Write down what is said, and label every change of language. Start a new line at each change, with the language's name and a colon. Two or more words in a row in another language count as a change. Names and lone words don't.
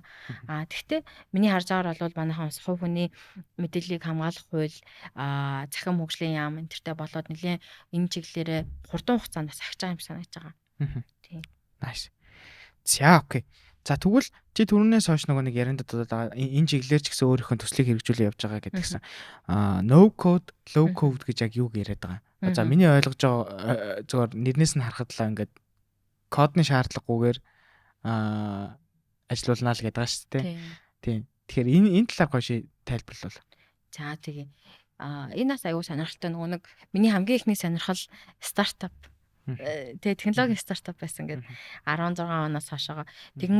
Mongolian: Тэгвэл миний харж байгаагаар бол манайхан хувь хүний мэдээллийг хамгаалах хууль захин хөгжлийн яам энэ төртэй болоод нэлээ энэ чиглэлээрээ хурдан хугацаанд бас ахиж байгаа юм санагдаж байгаа. Тийм. Nice. За окей. За тэгвэл чи түрүүнээс хойш нөгөө нэг ярианд одоо энэ чиглэлээр ч гэсэн өөрийнхөө төслийг хэрэгжүүлээ явж байгаа гэдгсэн.
English: No code, low code
Mongolian: гэж яг юу яриад байгаа. За миний ойлгож байгаа зөвөр нэрнээс нь харахад л ингээд кодны шаардлагагүйгээр ажилуулнаа л гэдэг байгаа шүү дээ. Тийм. Тэгэхээр энэ талаар гоё тайлбарлал. За тэгээ. Энэ бас аюу сонирхолтой нөгөө нэг миний хамгийн ихний сонирхол стартап технологийн стартап байсан гэдэг 16 оноос хойшоо.